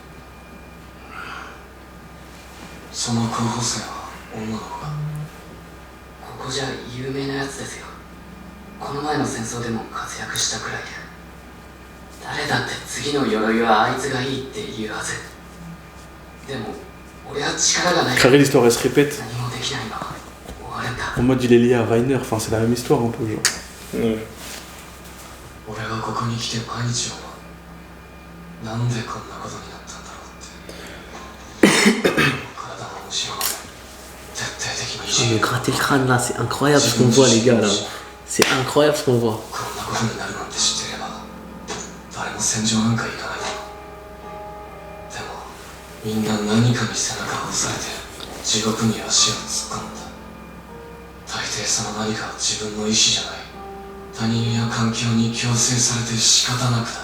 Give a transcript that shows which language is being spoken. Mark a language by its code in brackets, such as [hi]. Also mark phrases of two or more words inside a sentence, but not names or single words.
[ja] その候補生は女の子が。ここじゃ有名なやつですよ。この前の戦争でも活躍したくらいで。誰だって次の鎧はあいつがいいって言うはず。でも俺は力がないから [fr] Crary, l'histoire elle se répète. [ja] 何もできないまま終わるんだ。 [fr] En mode il est lié à Rainer. Enfin, c'est la même histoire un peu, genre. Ouais. [ja] 俺がここに来て毎日思う。なんでこんなことになったんだろうって。体の後ろまで徹底的にいじ Oh, め [fr] mais gratter le crâne là, c'est incroyable ce qu'on voit, les gars là. C'est incroyable ce qu'on voit. [ja] こんなことになるなんて知ってれば誰も戦場なんか行かないだろう。でもみんな何かに背中を押されて地獄に足を突っ込んだ。大抵その何かは自分の意志じゃない。他人や環境に強制されて仕方なくだ。